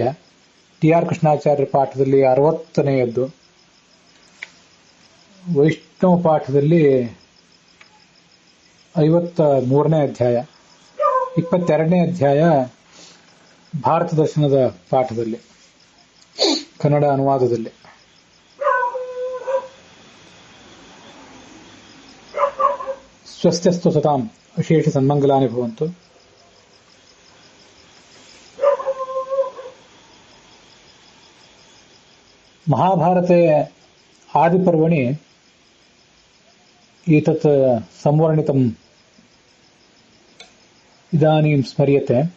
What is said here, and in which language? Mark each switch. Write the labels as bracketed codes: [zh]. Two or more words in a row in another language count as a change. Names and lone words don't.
[kn] ಟಿ ಆರ್ ಕೃಷ್ಣಾಚಾರ್ಯರ ಪಾಠದಲ್ಲಿ 60ನೇಯದ್ದು, ವೈಷ್ಣವ ಪಾಠದಲ್ಲಿ 53ನೇ ಅಧ್ಯಾಯ, 22ನೇ ಅಧ್ಯಾಯ ಭಾರತ ದರ್ಶನದ ಪಾಠದಲ್ಲಿ ಕನ್ನಡ ಅನುವಾದದಲ್ಲಿ. [sa] ಸ್ವಸ್ತ್ಯಸ್ತು ಸತಾಂ ವಿಶೇಷ ಸನ್ಮಂಗಲಾನಿ ಭವಂತು. ಮಹಾಭಾರತೆ ಆದಿಪರ್ವಣಿ ಏತತ್ ಸಂವರ್ಣಿತಂ ಇದಾನೀಂ ಸ್ಮರ್ಯತೆ.